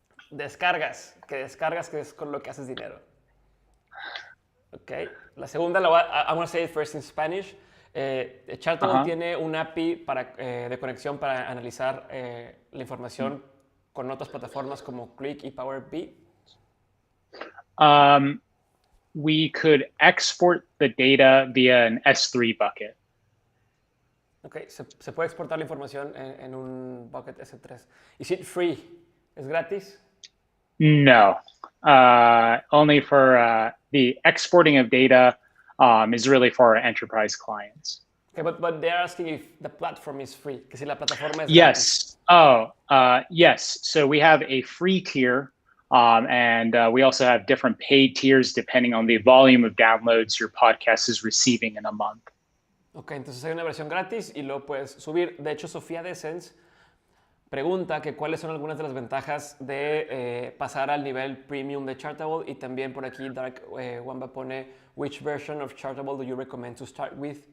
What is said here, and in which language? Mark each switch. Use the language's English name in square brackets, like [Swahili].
[Spanish] Descargas, que es con lo que haces dinero. [English] Ok, [Spanish] la segunda, [English] I'm going to say it first in Spanish. [Spanish] Chartable tiene un API de conexión para analizar la información con otras plataformas como Click y Power BI. [English] We could export the data via an S3 bucket. [Spanish] Ok, se puede exportar la información en un bucket S3. [English] Is it free? [Spanish] ¿Es gratis? [English] No, only for the exporting of data is really for our enterprise clients. Okay, but they're asking if the platform is free. [Spanish] Que si la plataforma es [English] yes. Gratis. Yes. So we have a free tier, and we also have different paid tiers depending on the volume of downloads your podcast is receiving in a month. [Spanish] Ok, entonces hay una versión gratis y lo puedes subir. De hecho, Sofía de Essence pregunta que cuáles son algunas de las ventajas de pasar al nivel premium de Chartable, y también por aquí Dark Wamba pone, [English] which version of Chartable do you recommend to start with?